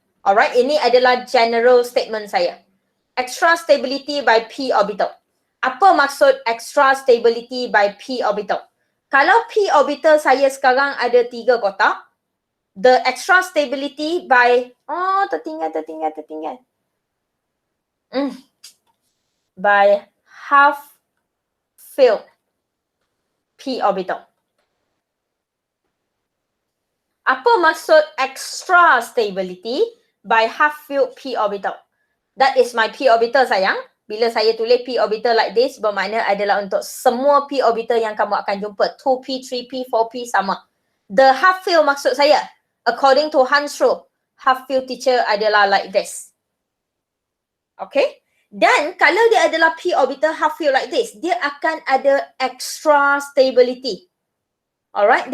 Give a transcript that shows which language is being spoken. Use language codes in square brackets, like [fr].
[ms] Alright, ini adalah general statement saya. [en] Extra stability by P orbital. [ms] Apa maksud extra stability by P orbital? Kalau P orbital saya sekarang ada 3 kotak, [en] the extra stability by, [ms] tertinggal. [en] By half filled P orbital. [ms] Apa maksud [en] extra stability by half filled P orbital? That is my P orbital [ms] sayang. Bila saya tulis P orbital [en] like this, [ms] bermakna adalah untuk semua P orbital yang kamu akan jumpa. 2P, 3P, 4P sama. [en] The half fill [ms] maksud saya, according to Hans rule, half fill teacher adalah [en] like this. [ms] Okay? Dan kalau dia adalah P orbital half fill [en] like this, [ms] dia akan ada extra stability. Alright?